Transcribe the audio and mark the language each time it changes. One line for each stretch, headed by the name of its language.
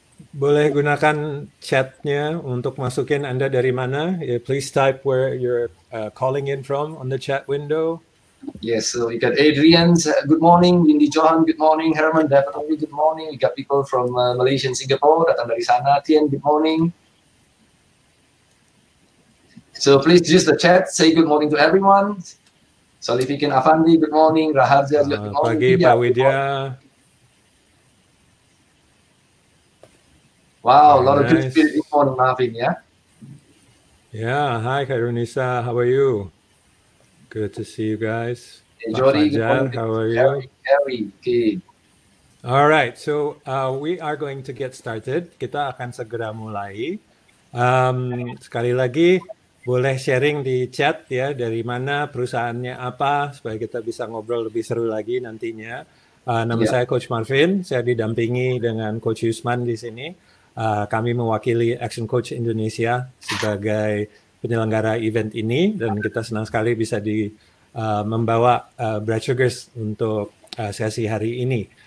Indonesian: Boleh gunakan chatnya untuk masukin Anda dari mana.
English: Please type where you're calling in from on the chat window. Yes, so we got Adrian, good morning. Windy Johan, good morning. Herman, definitely good morning. We got people from Malaysia and Singapore,
Indonesian: datang dari sana.
English: Tien, good morning. So please use the chat, say good morning to everyone. Solifikin Afandi, good morning. Raharja, good morning.
Indonesian: Pagi, Pak Widya.
English: Wow, a lot of good spirit good morning, Marvin, yeah? Yeah, hi Karunisa, how are you? Good to see you guys. Hey, Jody, good morning. How are you? Harry, okay. All right, so we are going to get started.
Indonesian: Kita akan segera mulai. Sekali lagi, boleh sharing di chat ya, dari mana, perusahaannya apa, supaya kita bisa ngobrol lebih seru lagi nantinya. Nama saya Coach Marvin, saya didampingi dengan Coach Yusman di sini. Kami mewakili ActionCOACH Indonesia sebagai penyelenggara event ini, dan kita senang sekali bisa membawa Bright Sugars untuk sesi hari ini.